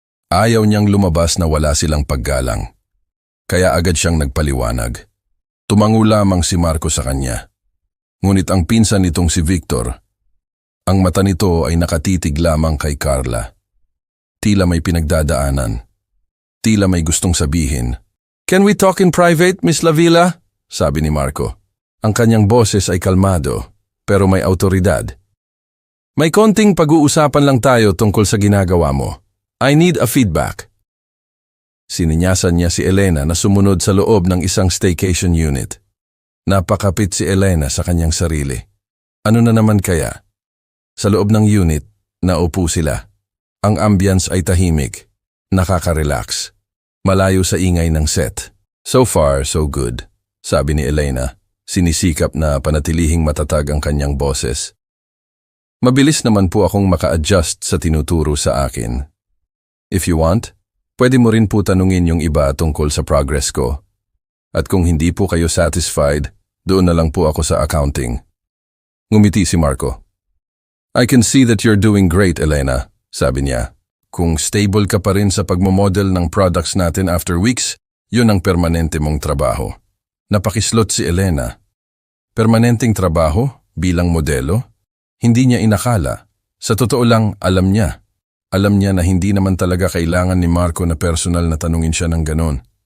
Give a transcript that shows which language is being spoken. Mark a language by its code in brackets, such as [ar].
[tl] Ayaw niyang lumabas na wala silang paggalang. Kaya agad siyang nagpaliwanag. Tumango lamang si Marco sa kanya. Ngunit ang pinsan nitong si Victor, ang mata nito ay nakatitig lamang kay Carla. Tila may pinagdadaanan. Tila may gustong sabihin. [en] Can we talk in private, Miss Lavilla? [tl] Sabi ni Marco. Ang kanyang boses ay kalmado, pero may autoridad. May konting pag-uusapan lang tayo tungkol sa ginagawa mo. [en] I need a feedback. [tl] Sininyasan niya si Elena na sumunod sa loob ng isang staycation unit. Napakapit si Elena sa kanyang sarili. Ano na naman kaya? Sa loob ng unit, naupo sila. Ang ambience ay tahimik, nakaka-relax, malayo sa ingay ng set. So far, so good, sabi ni Elena, sinisikap na panatilihing matatag ang kanyang boses. Mabilis naman po akong maka-adjust sa tinuturo sa akin. [en] If you want, [tl] pwede mo rin po tanungin yung iba tungkol sa progress ko. At kung hindi po kayo satisfied, doon na lang po ako sa accounting. Ngumiti si Marco. [en] I can see that you're doing great, Elena, [tl] sabi niya. Kung stable ka pa rin sa pagmamodel ng products natin after weeks, yun ang permanente mong trabaho. Napakislot si Elena. Permanenteng trabaho bilang modelo? Hindi niya inakala. Sa totoo lang, alam niya. Alam niya na hindi naman talaga kailangan ni Marco na personal na tanungin siya ng ganon.